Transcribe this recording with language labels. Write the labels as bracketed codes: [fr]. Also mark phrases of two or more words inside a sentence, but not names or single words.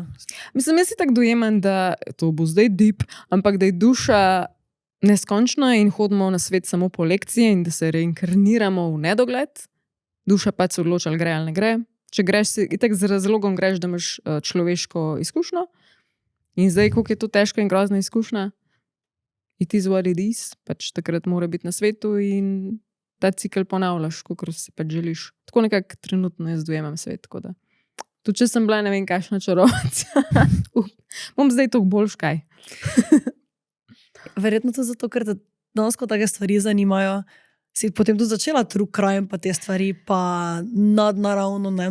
[sl] Mislim, jaz si tako dojemam, da to bo zdaj deep, ampak da je duša neskončna in hodimo na svet samo po lekcije in da se reinkarniramo v nedogled. Duša pač se odloča, ali gre ali ne gre. Če greš, itak z razlogom greš, da imaš človeško izkušnjo. In zdaj, koliko je to težka in grozna izkušnja, [en] it is what it is, [sl] pač takrat mora biti na svetu in ta cikel ponavljaš, kakor si pač želiš. Tako nekako trenutno jaz dojemam svet, tako da. Tudi če sem bila, ne vem, kakšna čarovnica. Bom zdaj toliko boljš kaj. Verjetno to zato, ker te danes, ko take stvari zanimajo, si potem tudi začela [en] true crime, [sl] pa te stvari, pa nadnaravno, ne.